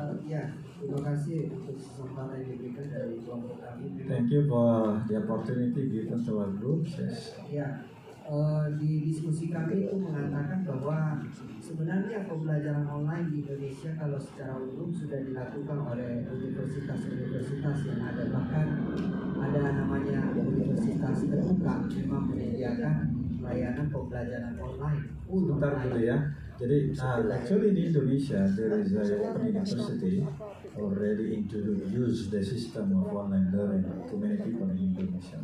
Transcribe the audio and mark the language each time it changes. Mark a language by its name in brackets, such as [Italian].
[Indonesian] Ya, terima kasih untuk kesempatan yang diberikan dari kelompok kami. [English] Thank you for the opportunity given to our group. Yes. [Indonesian] Ya, di diskusi kami itu mengatakan bahwa sebenarnya pembelajaran online di Indonesia kalau secara umum sudah dilakukan oleh universitas-universitas yang ada, bahkan ada namanya universitas terbuka memang menyediakan layanan pembelajaran online. Sebentar dulu ya. Jadi, [English] actually in Indonesia there is a university already introduce the system of online learning to many people in Indonesia.